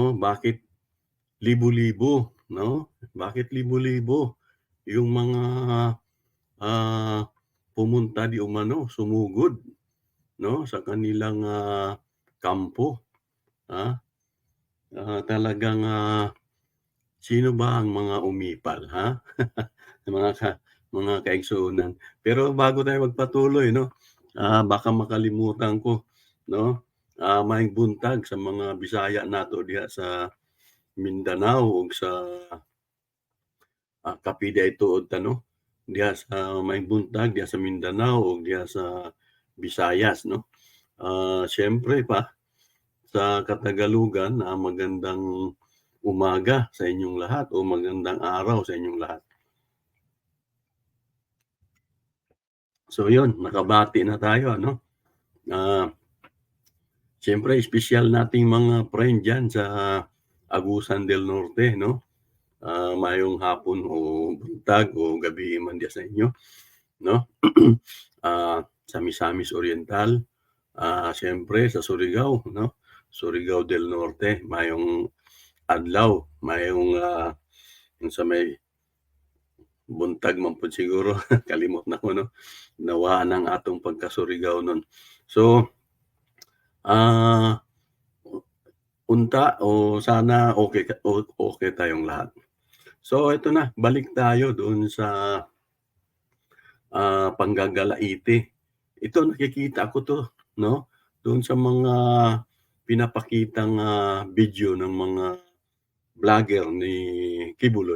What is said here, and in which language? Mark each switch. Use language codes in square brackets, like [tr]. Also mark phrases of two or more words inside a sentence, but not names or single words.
[tl] Bakit libo-libo 'no, bakit libo-libo yung mga, ah, pumunta di umano, sumugod 'no, sa kanilang, kampo, ah. Talagang, sino ba ang mga umipal, mga ka mga kaigsuonan. Pero bago tayo magpatuloy 'no, baka makalimutan ko 'no, [ceb] maayong buntag sa mga Bisaya nato diha sa Mindanao ug sa, kapi daytood ta 'no, diha sa maayong buntag diha sa Mindanao ug diha sa Visayas 'no. [tl] Siyempre pa sa Katagalugan, magandang umaga sa inyong lahat o magandang araw sa inyong lahat. So yun, nakabati na tayo ano. Ah, Siyempre espesyal nating mga friend diyan sa Agusan del Norte 'no. [ceb] Maayong hapon o buntag o gabi man [tl] diyan sa inyo [ceb] 'no. Sa Misamis Oriental, siyempre sa Surigao 'no, Surigao del Norte, maayong adlaw, maayong, [tl] yung sa may [ceb] buntag man pud siguro kalimot na ko 'no, nawaan ang atong pagka-Surigao nun. [tl] So, ah, unta o sana okey tayong lahat. So ito na, balik tayo doon sa, panggagalaiti. Ito nakikita ko 'to 'no, doon sa mga pinapakitang, video ng mga vlogger ni Kibuloy.